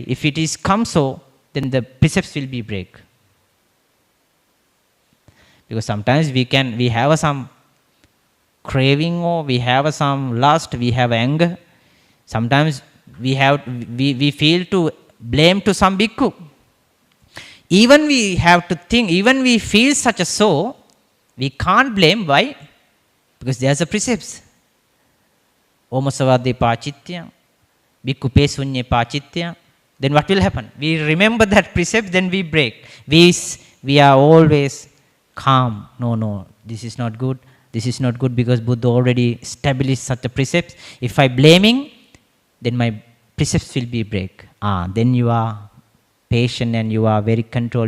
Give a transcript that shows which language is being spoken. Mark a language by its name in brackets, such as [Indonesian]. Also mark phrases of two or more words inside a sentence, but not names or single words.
[English] If it is come so, then the precepts will be break. Because sometimes we have some craving or we have some lust, we have anger. Sometimes we feel to blame to some bhikkhu. Even we have to think, even we feel such a so, we can't blame. Why? Because there's a precepts. [Pali] Omasavade pachitya, bhikkhu pe sunye pachitya. [English] Then what will happen? We remember that precept, then we break. We are always calm. No, this is not good. This is not good because Buddha already established such a precept. If I blaming, then my precepts will be break. Then you are patient and you are very controlled.